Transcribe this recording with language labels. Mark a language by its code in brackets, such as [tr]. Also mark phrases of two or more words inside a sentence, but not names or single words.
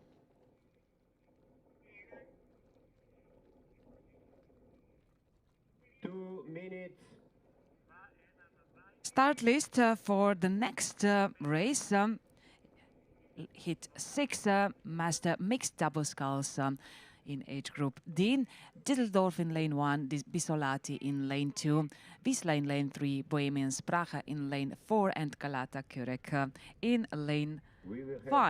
[en] Start list for the next race. Hit 6 master mixed double sculls in age group D. Düsseldorf in lane 1, Bisolati in lane 2, Wisla in lane 3, Bohemian Sprache in lane 4, and Galata Kurek in lane 5.